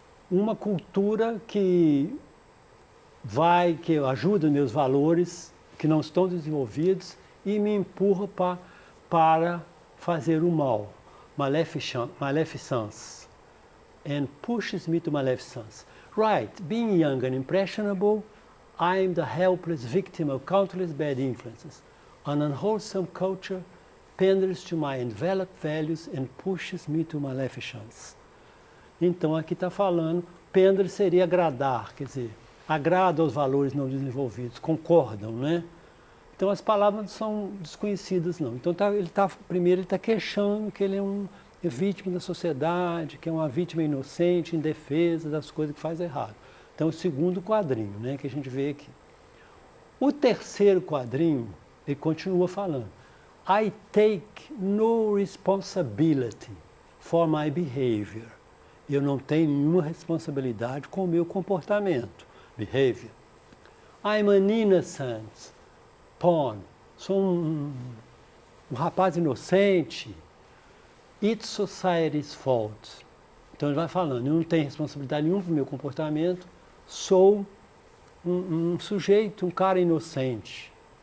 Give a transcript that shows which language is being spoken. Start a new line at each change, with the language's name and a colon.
Portuguese: Uma cultura que ajuda meus valores, que não estão desenvolvidos, e me empurra para fazer o mal, maleficence,
English: and pushes me to maleficence. Right, being young and impressionable, I am the helpless victim of countless bad influences. An unwholesome culture panders to my enveloped values and pushes me to maleficence.
Portuguese: Então aqui está falando, pender seria agradar, quer dizer, agrada aos valores não desenvolvidos, concordam, né? Então as palavras não são desconhecidas não. Então primeiro ele está queixando que ele é vítima da sociedade, que é uma vítima inocente, indefesa das coisas que faz errado. Então o segundo quadrinho, né, que a gente vê aqui. O terceiro quadrinho, ele continua falando.
English: I take no responsibility for my behavior.
Portuguese: Eu não tenho nenhuma responsabilidade com o meu comportamento, behavior.
English: I'm an innocent pawn.
Portuguese: Sou um rapaz inocente.
English: It's society's fault.
Portuguese: Então ele vai falando, eu não tenho responsabilidade nenhuma para o meu comportamento, sou um sujeito, um cara inocente.